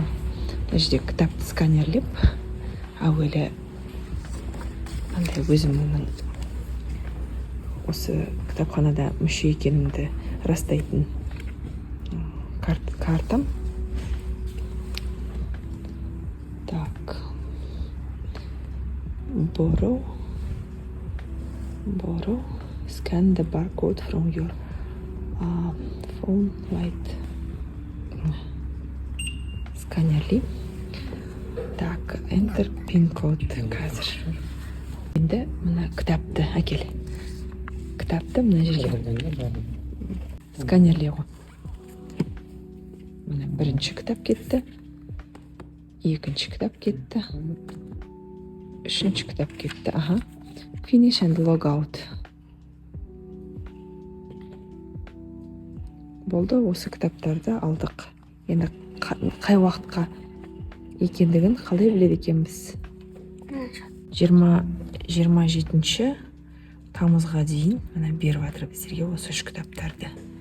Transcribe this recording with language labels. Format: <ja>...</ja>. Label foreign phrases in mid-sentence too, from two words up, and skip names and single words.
<kk>Мына жерде кітапты сканерлеп, әуелі өзімнің осы кітапханада мүше екенімді растайтын картам. Так. Borrow.</kk> <en>Scan the barcode from your phone light.</en> <kk>Сканерлей. Так,</kk> <en>enter pin code қазір.</en> <kk>Енді мына кітапты әкел. Кітапты мына жерге сканерлей ғой. Мына бірінші кітап кетті. Екінші кітап кетті. Үшінші кітап кетті.</kk> <en>Finish and log out.</en> <kk>Болды, осы кітаптарды алдық. Енді қай уақытқа екендігін қалай біледі екенбіз? 27 тамызға дейін мына беріп жатыр біздерге осы үш кітаптарды.</kk>